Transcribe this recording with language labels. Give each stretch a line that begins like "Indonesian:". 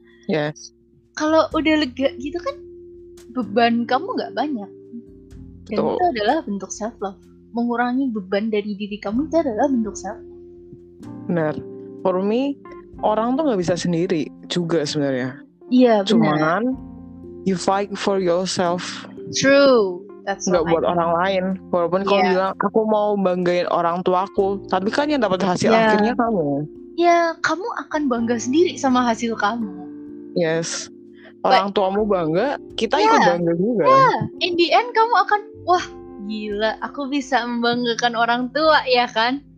English: Yes.
Indonesian: Kalau udah lega gitu kan, beban kamu nggak banyak. Dan itu adalah bentuk self love. Mengurangi beban dari diri kamu itu adalah bentuk self love. Benar.
English: For me,
Indonesian: orang tuh nggak bisa sendiri juga sebenarnya. Iya benar. Cuman
English: you fight for yourself. True.
Indonesian: Nggak buat orang lain. Walaupun kamu bilang aku mau banggain orang tuaku, tapi kan yang dapat hasil akhirnya kamu. Ya, kamu akan bangga sendiri sama hasil kamu.
English: Yes.
Indonesian: Orang tuamu bangga, kita ikut bangga juga.
English: In the end
Indonesian: kamu akan, wah gila, aku bisa membanggakan orang tua ya kan?